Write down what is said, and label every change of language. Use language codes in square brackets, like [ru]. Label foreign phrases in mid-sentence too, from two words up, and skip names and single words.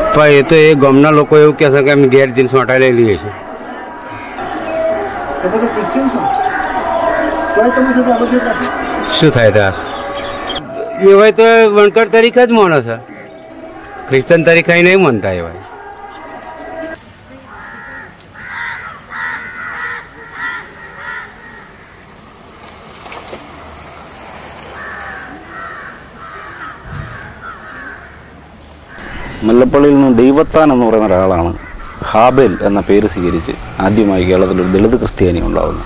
[gu] પણ એ તો એ ગામના લોકો એવું કહે છે કે અમે ઘેર જીન્સ માટે લઈ લઈએ છીએ. તમે તો ક્રિશ્ચિયન છો, તો તમે સાથે આવશ્યક રાખો. શું થાય તાર? એવાય તો વણકર તરીકે જ માનો છે, ક્રિશ્ચન તરીકે નહીં માનતા એવાય. [ml] മുല്ലപ്പള്ളിയിൽ നിന്ന് ദൈവത്താൻ എന്ന് പറയുന്ന ഒരാളാണ് ഹാബേൽ എന്ന പേര് സ്വീകരിച്ച് ആദ്യമായി കേരളത്തിലൊരു ദളിത് ക്രിസ്ത്യാനി ഉണ്ടാകുന്നു.